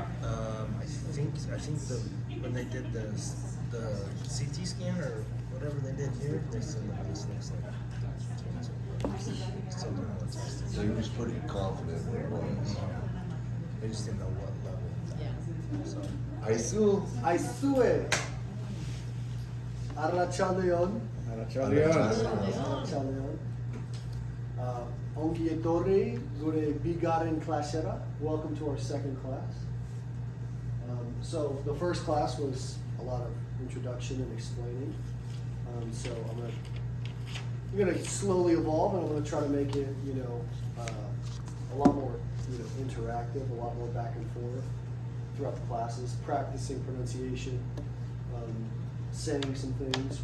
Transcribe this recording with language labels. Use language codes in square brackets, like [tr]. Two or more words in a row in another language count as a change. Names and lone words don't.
[en] I think when they did the CT scan or whatever they did here, they said that this looks like cancer. Still don't know what testing. So he was pretty confident it was. They just didn't know what level. Yeah. So [eu] Aizue. Arratsaldeon. Arratsaldeon. Ongi etorri, gure Bigarren Klasea. [en] Welcome to our second class. So the first class was a lot of introduction and explaining. So we're gonna slowly evolve, and I'm gonna try to make it, a lot more, interactive, a lot more back and forth throughout the classes, practicing pronunciation, saying some things.